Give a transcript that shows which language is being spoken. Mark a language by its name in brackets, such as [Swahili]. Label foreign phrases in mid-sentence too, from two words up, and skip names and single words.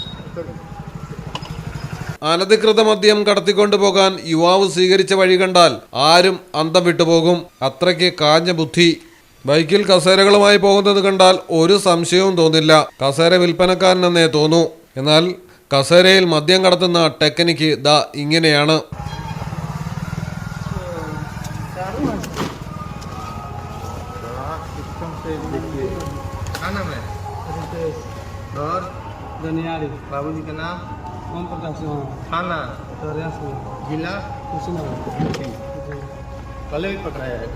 [Malayalam] അനധികൃത മദ്യം കടത്തിക്കൊണ്ടുപോകാൻ യുവാവ് സ്വീകരിച്ച വഴി കണ്ടാൽ ആരും അന്തം വിട്ടുപോകും. അത്രയ്ക്ക് കാഞ്ഞ ബുദ്ധി. ബൈക്കിൽ കസേരകളുമായി പോകുന്നത് കണ്ടാൽ ഒരു സംശയവും തോന്നില്ല. കസേര വിൽപ്പനക്കാരനെന്നേ തോന്നൂ. എന്നാൽ കസേരയിൽ മദ്യം കടത്തുന്ന ടെക്നിക്ക് ദാ ഇങ്ങനെയാണ്. [Hindi] बाबू जी का नाम ओम प्रकाश थाना जिला कल भी पकड़ाया है।